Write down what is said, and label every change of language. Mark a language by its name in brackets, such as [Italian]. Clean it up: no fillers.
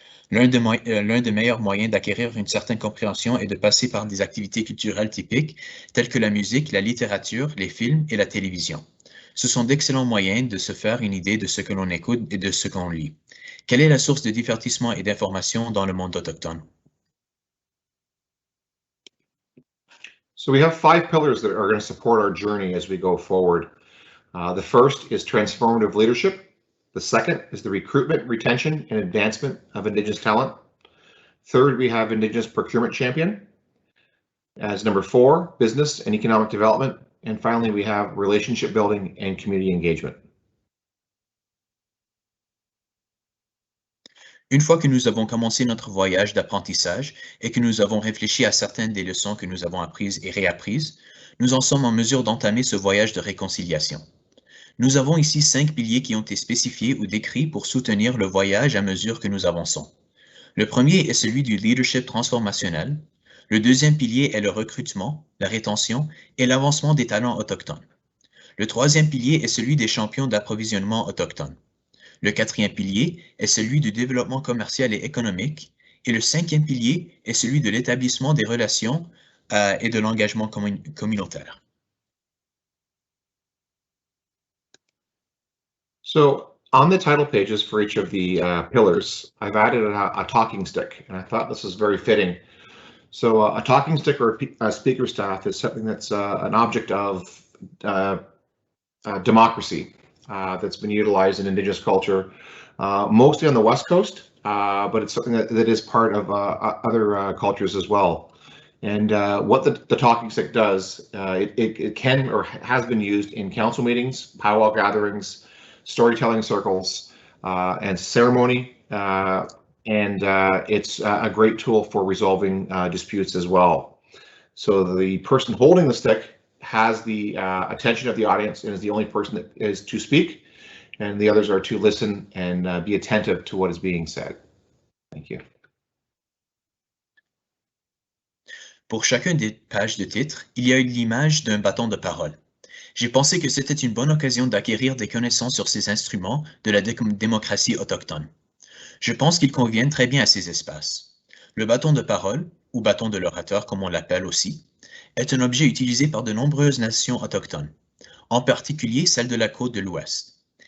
[French] L'un des meilleurs moyens d'acquérir une certaine compréhension est de passer par des activités culturelles typiques telles que la musique, la littérature, les films et la télévision. Ce sont d'excellents moyens de se faire une idée de ce que l'on écoute et de ce qu'on lit. Quelle est la source de divertissement et d'information dans le monde autochtone? [English] So we have 5 pillars that are going to support our journey as we go forward. The first is transformative leadership. The second is the recruitment, retention, and advancement of Indigenous talent. Third, we have Indigenous procurement champion. As number 4, business and economic development. And finally, we have relationship building and community engagement. [French] Une fois que nous avons commencé notre voyage d'apprentissage et que nous avons réfléchi à certaines des leçons que nous avons apprises et réapprises, nous en sommes en mesure d'entamer ce voyage de réconciliation. Nous avons ici 5 piliers qui ont été spécifiés ou décrits pour soutenir le voyage à mesure que nous avançons. Le premier est celui du leadership transformationnel. Le deuxième pilier est le recrutement, la rétention et l'avancement des talents autochtones. Le troisième pilier est celui des champions d'approvisionnement autochtones. Le quatrième pilier est celui du développement commercial et économique. Et le cinquième pilier est celui de l'établissement des relations et de l'engagement communautaire. [English] So on the title pages for each of the pillars, I've added a talking stick, and I thought this was very fitting. So a talking stick or a speaker staff is something that's an object of democracy that's been utilized in Indigenous culture, mostly on the West Coast, but it's something that is part of other cultures as well. And what the talking stick does, it can or has been used in council meetings, powwow gatherings, storytelling circles, and ceremony, and it's a great tool for resolving disputes as well. So the person holding the stick has the attention of the audience and is the only person that is to speak, and the others are to listen and be attentive to what is being said. Thank you. [French] Pour chacune des pages de titre, il y a l'image d'un bâton de parole. J'ai pensé que c'était une bonne occasion d'acquérir des connaissances sur ces instruments de la démocratie autochtone. Je pense qu'ils conviennent très bien à ces espaces. Le bâton de parole, ou bâton de l'orateur comme on l'appelle aussi, est un objet utilisé par de nombreuses nations autochtones, en particulier celles de la côte de l'Ouest.